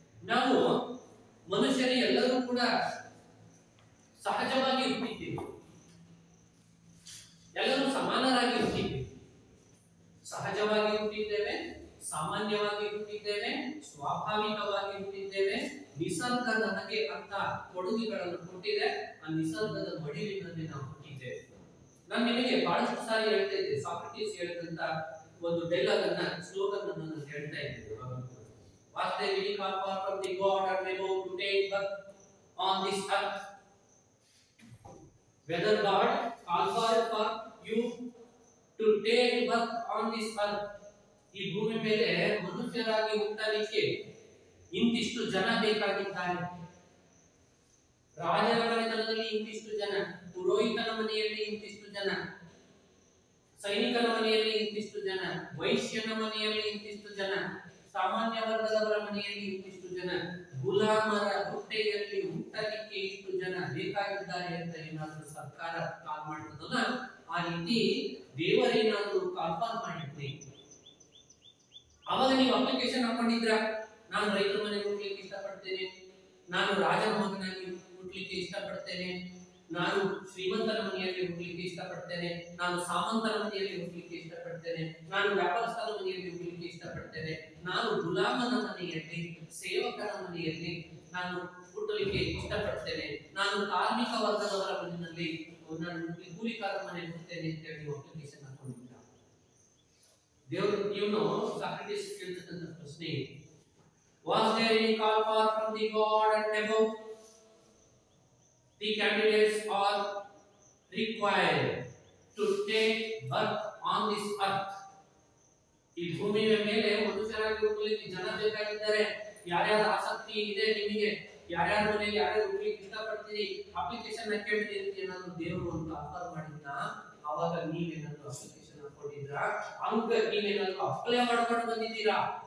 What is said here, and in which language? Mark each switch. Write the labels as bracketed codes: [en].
[kn] ನಾವು ಮನುಷ್ಯರೇ ಎಲ್ಲರೂ ಕೂಡ ಸಹಜವಾಗಿ ಹುಟ್ಟಿದ್ದೇವೆ, ಎಲ್ಲರೂ ಸಮಾನರಾಗಿ ಹುಟ್ಟಿದ್ದೇವೆ, ಸಹಜವಾಗಿ ಹುಟ್ಟಿದ್ದೇವೆ, ಸಾಮಾನ್ಯವಾಗಿ ಹುಟ್ಟಿದ್ದೇವೆ, ಸ್ವಾಭಾವಿಕವಾಗಿ ಹುಟ್ಟಿದ್ದೇವೆ. ನಿಸರ್ಗ ನಮಗೆ ಅಂತ ಕೊಡುಗೆಗಳನ್ನು ಕೊಟ್ಟಿದೆ. ಆ ನಿಸರ್ಗದ ಮಡಿಲಿನಲ್ಲಿ ನಾವು ಹುಟ್ಟಿದ್ದೇವೆ. ನಾನು ನಿಮಗೆ ಬಹಳಷ್ಟು ಸಾರಿ ಹೇಳ್ತಾ ಇದ್ದೆ, ಸಾಕ್ರೆಟಿಸ್ ಹೇಳಿದಂತ ಒಂದು ಡೈಲಾಗ್ ಅನ್ನ, ಸ್ಲೋಗನ್ ಅನ್ನು ನಾನು ಹೇಳ್ತಾ ಇದ್ದೆ. [en] Was there any call from the God or Nebo to take birth on this earth? Whether God called for you to take birth on this earth? [kn] ಈ ಭೂಮಿ ಮೇಲೆ ಮನುಷ್ಯರಾಗಿ ಹುಟ್ಟಲಿಕ್ಕೆ ಇಂತಿಷ್ಟು ಜನ ಬೇಕಾಗಿದ್ದಾರೆ. ರಾಜರ ಮನೆತನದಲ್ಲಿ ಇಂತಿಷ್ಟು ಜನ, ಪುರೋಹಿತನ ಮನೆಯಲ್ಲಿ ಇಂತಿಷ್ಟು ಜನ, ಸೈನಿಕನ ಮನೆಯಲ್ಲಿ ಇಂತಿಷ್ಟು ಜನ, ವೈಶ್ಯನ ಮನೆಯಲ್ಲಿ ಇಂತಿಷ್ಟು ಜನ, ಸಾಮಾನ್ಯ ವರ್ಗದವರ ಮನೆಯಲ್ಲಿ ಇಂತಿಷ್ಟು ಜನ, ಗುಲಾಮರ ಹೊಟ್ಟೆಯಲ್ಲಿ ಹುಟ್ಟಲಿಕ್ಕೆ ಇಷ್ಟು ಜನ ಬೇಕಾಗಿದ್ದಾರೆ ಅಂತ ಏನಾದರೂ ಸರ್ಕಾರ ಕಾಲ್ ಮಾಡ್ತದಲ್ಲ, ಆ ರೀತಿ ದೇವರೇನಾದರೂ ಕಾಲ್ಪಾಲ್ ಮಾಡಿದ್ರಿ. ಅವಾಗ ನೀವು ಅಪ್ಲಿಕೇಶನ್ ಹಾಕೊಂಡಿದ್ರ, ನಾನು ರೈತರ ಮನೆಗೆ ಹುಟ್ಟಲಿಕ್ಕೆ ಇಷ್ಟಪಡ್ತೇನೆ, ನಾನು ರಾಜನ ಮಗನಾಗಿ ಹುಟ್ಟಲಿಕ್ಕೆ ಇಷ್ಟಪಡ್ತೇನೆ, ನಾನು ಶ್ರೀಮಂತನ ಮನೆಯಲ್ಲಿ ಹುಟ್ಟಲಿಕ್ಕೆ ಇಷ್ಟಪಡ್ತೇನೆ, ನಾನು ಸಾಮಂತನ ಮನೆಯಲ್ಲಿ ಹುಟ್ಟಲಿಕ್ಕೆ ಇಷ್ಟಪಡ್ತೇನೆ, ನಾನು ವ್ಯಾಪಾರಸ್ಥರ ಮನೆಯಲ್ಲಿ ಹುಟ್ಟಲಿಕ್ಕೆ ಇಷ್ಟಪಡ್ತೇನೆ, ನಾನು ಗುಲಾಮನ ಮನೆಯಲ್ಲಿ, ಸೇವಕನ ಮನೆಯಲ್ಲಿ ನಾನು ಹುಟ್ಟಲಿಕ್ಕೆ ಇಷ್ಟಪಡ್ತೇನೆ, ನಾನು ಕಾರ್ಮಿಕ ವರ್ಗದವರ ಮನೆಯಲ್ಲಿ, ನಾನು ಕೂಲಿಕಾರರ ಮನೆಯಲ್ಲಿ ಹುಟ್ಟುತ್ತೇನೆ ಅಂತ ಹೇಳಿ ಅಪ್ಲಿಕೇಶನ್ ಹಾಕೊಂಡಿದ್ದ. ದೇವರು ಇವನು ಸಾಕ್ರೆಟಿಸ್ ಕೇಳ್ತಕ್ಕಂಥ ಪ್ರಶ್ನೆ, [en] was there any call for from the God and above? The candidates are required to take birth on this earth. [kn] ಈ ಭೂಮಿಯ ಮೇಲೆ ಮನುಷ್ಯರಾಗಿ ಹುಟ್ಟಲಿಕ್ಕೆ ಜನ ಬೇಕಾಗಿದ್ದಾರೆ. ಯಾರ್ಯಾರ ಆಸಕ್ತಿ ಇದೆ ನಿಮಗೆ, ಯಾರ್ಯಾರ ಮನೆಗೆ ಯಾರ್ಯಾರು ಹುಟ್ಟಲಿಕ್ಕೆ ಇಷ್ಟಪಡ್ತೀರಿ, ಅಪ್ಲಿಕೇಶನ್ ಹಾಕಿದ್ರಿ ಅಂತ ಏನಾದ್ರು ದೇವರು ಒಂದು ಆಫರ್ ಮಾಡಿದ್ನ, ಅವಾಗ ನೀವೇನಾದ್ರು ಅಪ್ಲಿಕೇಶನ್ ಹಾಕೊಂಡಿದ್ರ, ಅಂಕ ನೀವೇನಾದ್ರು ಅಪ್ಲೈ ಮಾಡ್ಕೊಂಡು ಬಂದಿದ್ದೀರಾ?